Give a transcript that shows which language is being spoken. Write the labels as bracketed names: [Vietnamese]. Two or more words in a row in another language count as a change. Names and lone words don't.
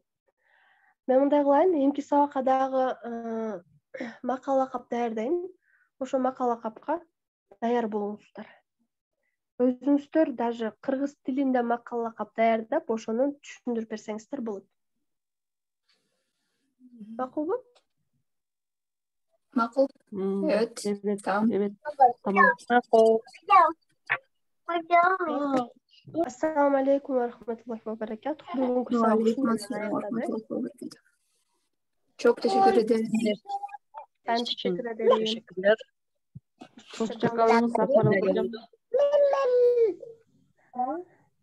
[Kyrgyz] Мен мындай кылайын, эмки сабакка дагы макала кап даярдайм. Ошо макала капка даяр болуңуздар. Өзүңүздөр даже кыргыз тилинде макала кап даярдап, ошону түшүндүрүп берсеңиздер болот. Макулбу? Макул. [Turkish] Evet. Tamam. Evet. Tamam. [Kyrgyz] Макул. [Arabic] السلام عليكم و رحمة الله و بركاته. [Kyrgyz] Бүгүнкү сабак ушундай аяктады. [Turkish] Çok teşekkür ederim. Ben teşekkür ederim. Teşekkürler. Hoşça kalın. Safar olun.